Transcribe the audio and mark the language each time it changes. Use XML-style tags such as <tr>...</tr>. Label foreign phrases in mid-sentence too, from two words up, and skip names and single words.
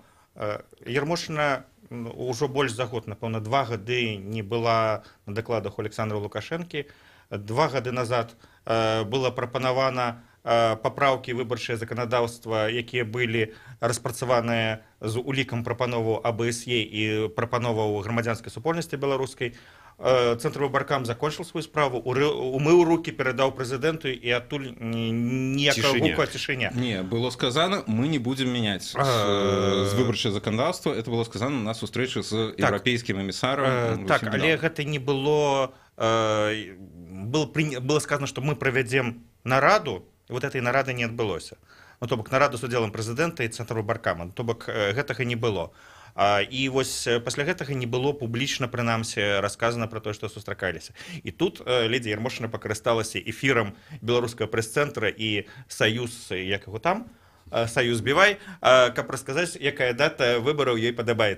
<be>Ярмошына ўжо больш за год, напэўна, 2 гады не была на дакладах у Александра Лукашэнкі. 2 гады назад было прапанавана папраўкі выбарчае заканадаўства, якія былі распрацаваныя з улікам прапановаў АБСЕ і прапановаў грамадзянскай супольнасці беларускай. Центр выбаркам</be> <ru>закончил свою</ru> <be>справу, умыў руки, передаў прэзідэнту, і адтуль ніякага гуку о цішыня.</be> <ru>Не, было сказано, мы не будем менять з</ru> <be>выбарчае заканадаўства.</be> <ru>Это было сказано на</ru> <be>сустрэчы з еўрапейскім эмісарам. Так, але гэта не было...</be> <ru>Было сказано, что мы</ru> <be>правядзем нараду, і</be> <ru>вот этой</ru> <be>нарады не адбылося. Ну, то бок нараду з удзелам прэзідэнта і цэнтру выбаркама. То бок гэтага не было. І вось пасля гэтага не было публічна, прынамсі, расказана пра тое, што сустракаліся. І тут ледзі Ярмошына пакарысталася эфірам беларускага прэс-цэнтра і саюз, як яго там, саюз Бівай, каб расказаць, якая дата выбараў ёй падабаецца.</be>